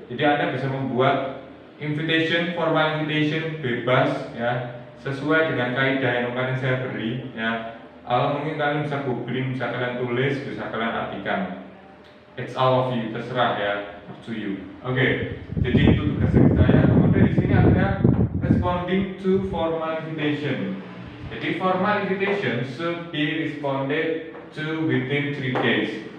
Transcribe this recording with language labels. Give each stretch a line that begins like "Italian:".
Indonesian: Jadi Anda bisa membuat formal invitation bebas ya, sesuai dengan kaidah yang kemarin saya beri ya. Mungkin kalian bisa googling, bisa kalian tulis, bisa kalian artikan.
English: It's all of you,
Indonesian: terserah ya,
English: up to you.
Indonesian: Oke, jadi itu tugas dari saya. Kemudian di sini ada
English: responding to formal invitation. Jadi formal invitation should be responded to within 3 days.